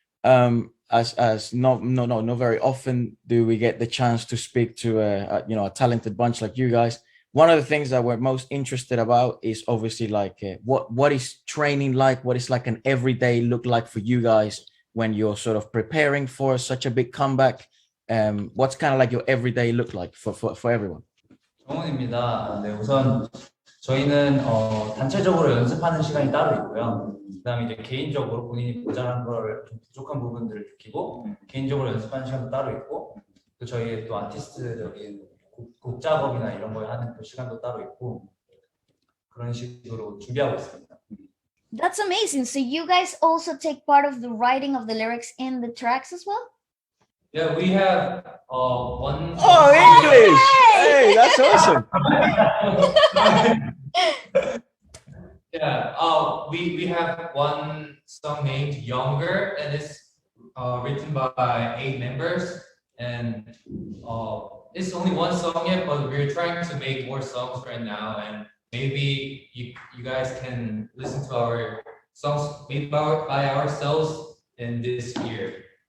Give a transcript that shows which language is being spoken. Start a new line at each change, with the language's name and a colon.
English: As not very often do we get the chance to speak to a talented bunch like you guys. One of the things that we're most interested about is obviously like what is training like? What is like an everyday look like for you guys when you're sort of preparing for such a big comeback? What's kind of like your everyday look like for everyone?
Korean: 정훈입니다. 네, 우선 저희는 단체적으로 연습하는 시간이 따로 있고요. 그다음에 이제 개인적으로 본인이 모자란 걸 좀 부족한 부분들을 느끼고 개인적으로 연습하는 시간도 따로 있고 또 저희 또 아티스트적인 곡 작업이나 이런 걸 하는 그 시간도 따로 있고 그런 식으로 준비하고 있습니다.
English: That's amazing. So you guys also take part of the writing of the lyrics in the tracks as well? Yeah, we have one. Oh, English! Hey, that's awesome. Yeah, we have one song named Younger, and it's written by 8 members, and it's only one song yet, but we're trying to make more songs right now, and maybe you guys can listen to our songs made by ourselves in this year.